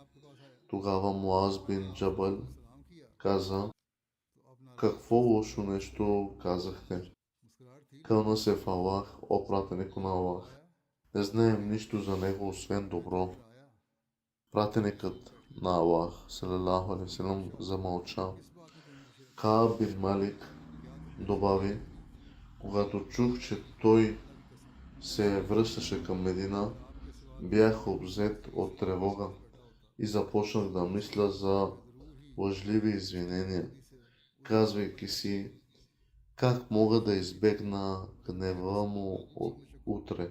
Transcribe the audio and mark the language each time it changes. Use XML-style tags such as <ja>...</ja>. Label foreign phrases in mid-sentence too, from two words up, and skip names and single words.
<bg>Тогава Муаз бин Джабал каза: какво лошо нещо казахте? Кълна се в Аллах, о пратенико на Аллах. Не знаем нищо за него, освен добро. Пратеникът на Аллах,</bg> <ar>صلى الله عليه وسلم,</ar> <bg>замълча. Кааб бин Малик добави: когато чух, че той се връщаше към Медина, бях обзет от тревога и започнах да мисля за лъжливи извинения, казвайки си: как мога да избегна гнева му от утре?</bg>